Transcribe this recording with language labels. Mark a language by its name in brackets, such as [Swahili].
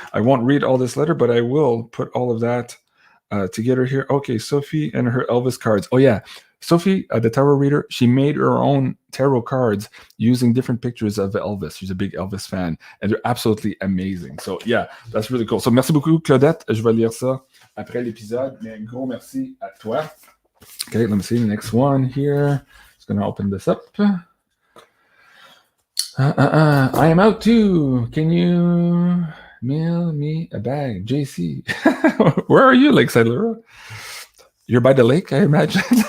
[English] I won't read all this letter, but I will put all of that together here. Okay, Sophie and her Elvis cards. Oh yeah, Sophie, the tarot reader, she made her own tarot cards using different pictures of Elvis. She's a big Elvis fan, and they're absolutely amazing. So yeah, that's really cool. So [French] merci beaucoup, [English] Claudette. [French] Je vais lire ça après l'épisode, mais un gros merci à toi. [English] Okay, let me see the next one here. Just gonna open this up. I am out too. Can you mail me a bag, JC? Where are you, Lakeside Laura? You're by the lake, I imagine.